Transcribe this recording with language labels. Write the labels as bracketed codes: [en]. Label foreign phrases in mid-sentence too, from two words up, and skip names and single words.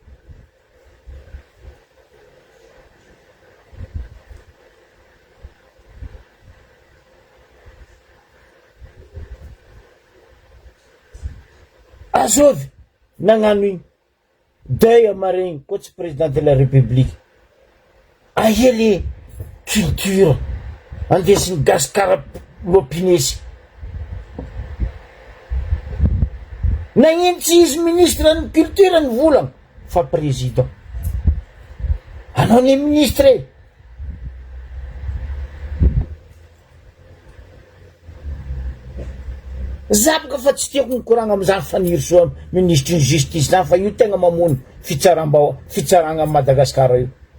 [mg] Azovy nagnano igny deuil amaregny koa tsy [fr] président de la république. [mg] Aia [fr] le culture [mg] andesiny gasikara lopinesy. Nagnino tsy izy ministre ny culture ny volagna fa président. Anao ny ministre zabaka fa tsy tiako mikoragna amizany faniry soa ministre ny justice zany fa io tegna mamono fitsaragna Madagasikara io.